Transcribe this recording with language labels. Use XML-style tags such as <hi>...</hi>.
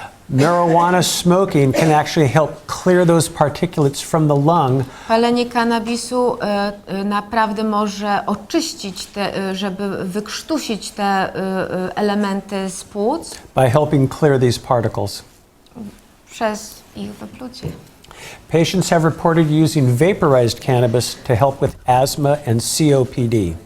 <en>Marijuana smoking can actually help clear those particulates from the lung</en> <pl>Palenie kannabisu naprawdę może oczyścić żeby wykrztusić te elementy z płuc</pl> <en>by helping clear these particles.</en> <pl>przez ich wyplucie.</pl> <en>Patients have reported using vaporized cannabis to help with asthma and COPD.</en>